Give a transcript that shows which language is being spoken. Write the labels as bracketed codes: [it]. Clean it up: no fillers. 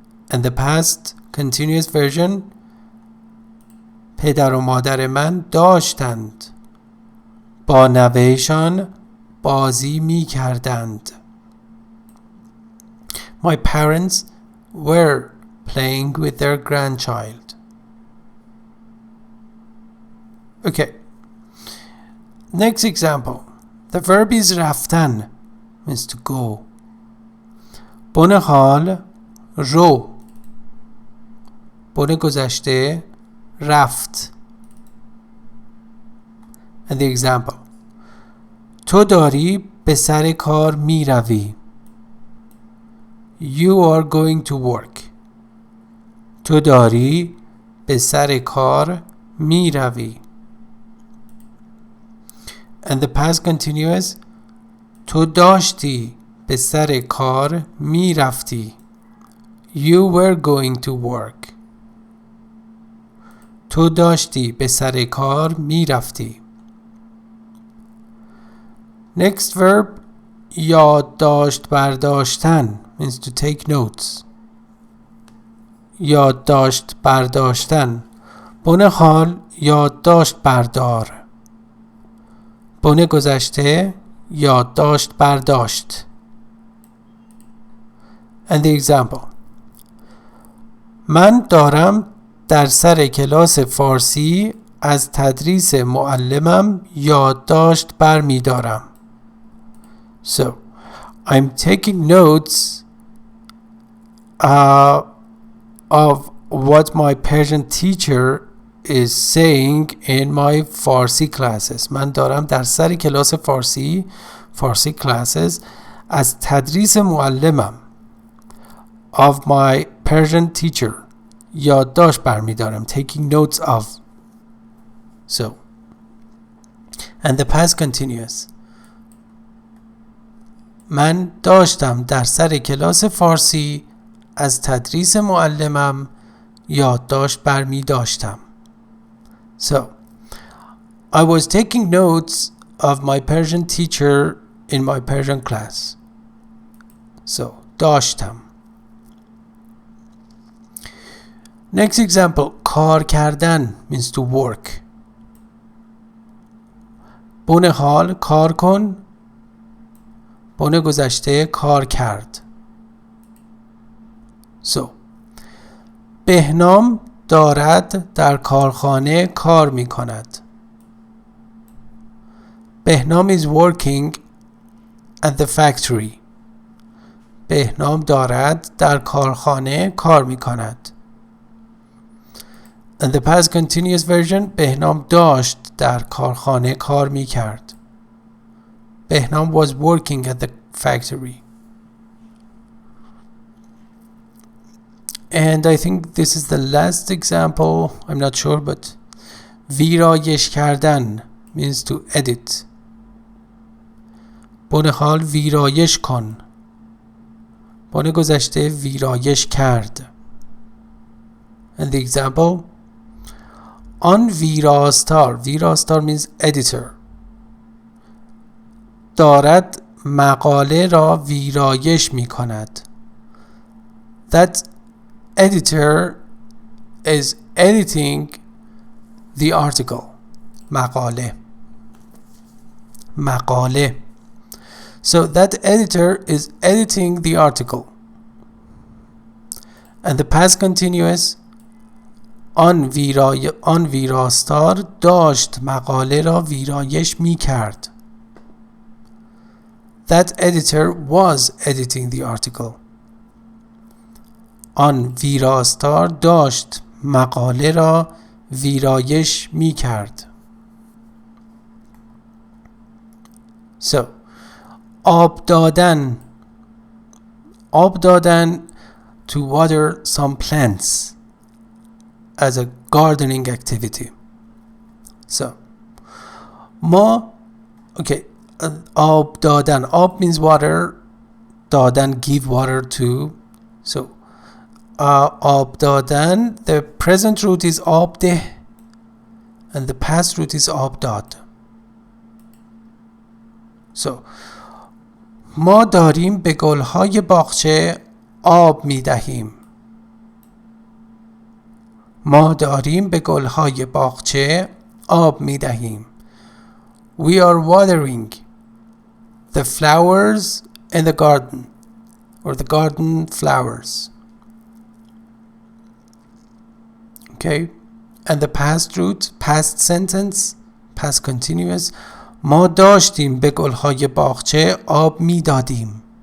[en] And the past continuous version. [fa] پدر و مادر من داشتند با نوهشان بازی می کردند. [en] My parents were playing with their grandchild. Okay. Next example. The verb is رفتن means to go. [fa] بونه حال رو. بونه گذشته رفت. [en] And the example. [fa] تو داری به سر کار می روی. [en] You are going to work. [fa] تو داری به سر کار می روی. [en] And the past continuous. [fa] تو داشتی به سر کار می رفتی. [en] You were going to work. [fa] تو داشتی به سر کار می رفتی. [en] Next verb. یادداشت برداشتن means to take notes. [fa] یادداشت برداشتن. بونه حال یادداشت بردار. بونه گذشته یادداشت برداشت. [en] And the example. [fa] من دارم در سر کلاس فارسی از تدریس معلمم یادداشت برمی دارم. [en] So, I'm taking notes of what my Persian teacher is saying in my فارسی classes. [fa] من دارم در سر کلاس فارسی classes از تدریس معلمم [en] of my Persian teacher [fa] یادداشت برمیدارم. [en] taking notes of. So and the past continuous. [fa] من داشتم در سر کلاس فارسی از تدریس معلمم یادداشت برمی داشتم. [en] So I was taking notes of my Persian teacher in my Persian class. [fa] So داشتم. [en] Next example, کار کردن means to work. [fa] بن حال کار کن. بن گذشته کار کرد. So بهنام دارد در کارخانه کار می کند. [en] بهنام is working at the factory. [fa] بهنام دارد در کارخانه کار می کند. [en] In the past continuous version, [fa] بهنام داشت در کارخانه کار می کرد. [en] بهنام was working at the factory. And I think this is the last example, I'm not sure, but ویرایش کردن means to edit. [fa] بن حال ویرایش کن. بن گذشته ویرایش کرد. [en] And the example, [fa] آن ویراستار. [en] ویراستار means editor. [fa] دارد مقاله را ویرایش می کند. [en] That editor is editing the article. [fa] مقاله. مقاله. [en] So that editor is editing the article. And the past continuous, [fa] آن ویراستار داشت مقاله را ویرایش می کرد. [en] That editor was editing the article. [fa] آن ویراستار داشت مقاله را ویرایش می کرد. So آب دادن. [en] آب دادن to water some plants as a gardening activity. [fa] So ما آب دادن. [en] آب means water. دادن give water to. So آب دادن, the present root is آب ده and the past root is آب داد. [fa] So ما داریم به گلهای باغچه آب می دهیم. ما داریم به گلهای باغچه آب می دهیم. [en] We are watering the flowers in the garden, or the garden flowers. Okay, and the past root, past sentence, past continuous, [fa] ما داشتیم به گلهای باغچه آب می دادیم.